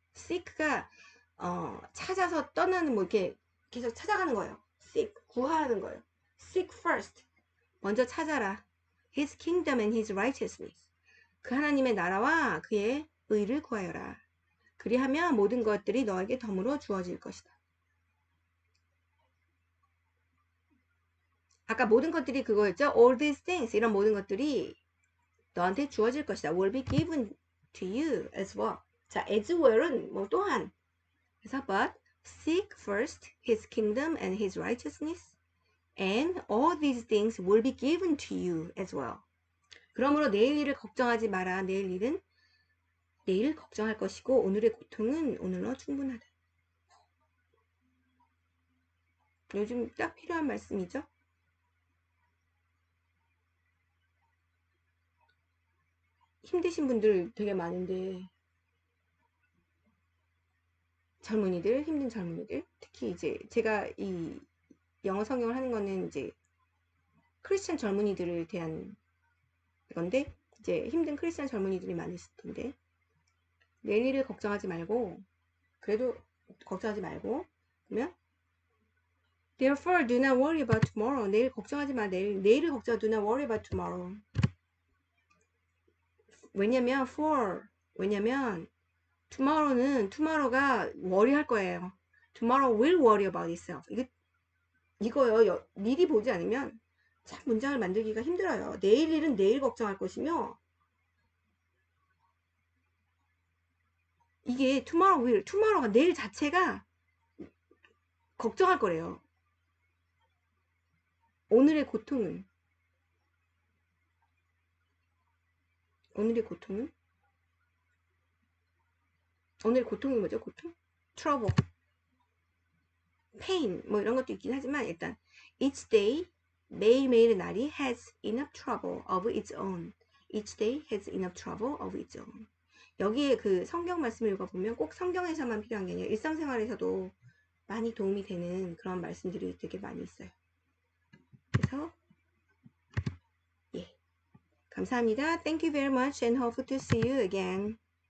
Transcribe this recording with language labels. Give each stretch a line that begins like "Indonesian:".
Korean: seek가 찾아서 떠나는 뭐 이렇게 계속 찾아가는 거예요. seek. 구하는 거예요.
English: seek first.
Korean: 먼저 찾아라.
English: his kingdom and his righteousness.
Korean: 그 하나님의 나라와 그의 의를 구하여라. 그리하면 모든 것들이 너에게 덤으로 주어질 것이다. 아까 모든 것들이 그거였죠.
English: All these things,
Korean: 이런 모든 것들이 너한테 주어질 것이다.
English: Will be given to you as well.
Korean: 자, as well은 뭐 또한. 그래서
English: but seek first his kingdom and his righteousness, and all these things will be given to you as well.
Korean: 그러므로 내일 일을 걱정하지 마라. 내일 걱정할 것이고 오늘의 고통은 오늘로 충분하다. 요즘 딱 필요한 말씀이죠. 힘드신 분들 되게 많은데 힘든 젊은이들, 특히 이제 제가 이 영어 성경을 하는 거는 이제 크리스천 젊은이들을 대한 건데 이제 힘든 크리스천 젊은이들이 많으실 텐데 내일을 걱정하지 말고 그러면
English: therefore do not worry about tomorrow.
Korean: 내일 걱정하지 마. 내일을 걱정.
English: do not worry about tomorrow.
Korean: 왜냐면 tomorrow가 worry 할 거예요.
English: tomorrow will worry about itself.
Korean: 이거요. 미리 보지 않으면 참 문장을 만들기가 힘들어요. 내일 일은 내일 걱정할 것이며 이게 tomorrow가 내일 자체가 걱정할 거래요. 오늘의 고통은 뭐죠? 고통?
English: trouble, pain
Korean: 뭐 이런 것도 있긴 하지만 일단
English: each day
Korean: 매일매일의 날이
English: has enough trouble of its own. each day has enough trouble of its own.
Korean: 여기에 그 성경 말씀을 읽어보면 꼭 성경에서만 필요한 게 아니라 일상생활에서도 많이 도움이 되는 그런 말씀들이 되게 많이 있어요. 그래서 예, 감사합니다.
English: Thank you very much and hope to see you again.